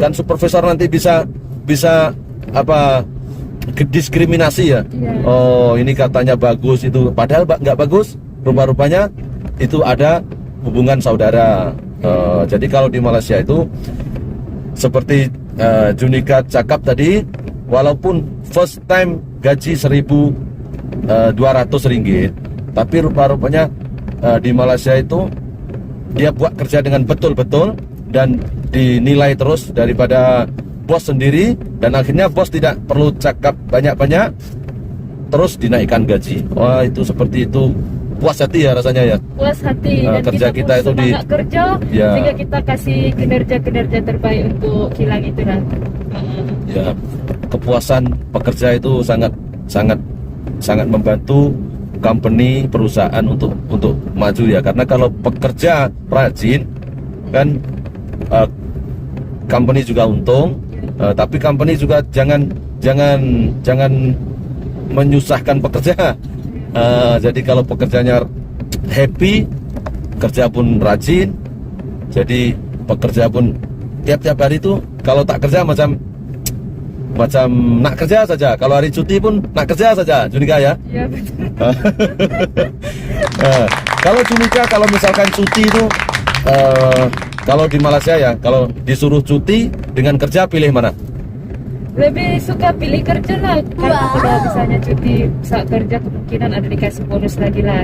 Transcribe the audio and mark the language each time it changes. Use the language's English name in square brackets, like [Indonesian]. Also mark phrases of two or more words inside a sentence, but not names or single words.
[Indonesian] Kan supervisor nanti bisa apa diskriminasi ya. Iya. Oh ini katanya bagus itu, padahal nggak bagus. [Malay] Rupa-rupanya itu ada hubungan saudara. Jadi kalau di Malaysia itu seperti Junika cakap tadi, walaupun [English] first time [Malay] gaji 1.200 ringgit, tapi rupa-rupanya di Malaysia itu dia buat kerja dengan betul-betul dan dinilai terus daripada bos sendiri, dan akhirnya bos tidak perlu cakap banyak-banyak, terus dinaikkan gaji. [Indonesian] Wah itu seperti itu, puas hati ya rasanya ya. Puas hati dan kerja kita pun itu di- semangat kerja, Ya. sehingga kita kasih kinerja terbaik untuk kilang itu nanti. Ya, kepuasan pekerja itu sangat membantu company, perusahaan untuk maju ya. Karena kalau pekerja rajin kan company juga untung, tapi company juga jangan menyusahkan pekerja. [Malay] Jadi kalau pekerjanya happy, kerja pun rajin, jadi pekerja pun tiap-tiap hari itu kalau tak kerja macam nak kerja saja. Kalau hari cuti pun nak kerja saja, Junika ya. [Indonesian] Ya betul. Kalau Junika, kalau misalkan cuti itu, kalau di Malaysia ya, kalau disuruh cuti dengan kerja, pilih mana? Lebih suka pilih kerja lah, karena kalau misalnya cuti saat kerja kemungkinan ada dikasih bonus lagi lah,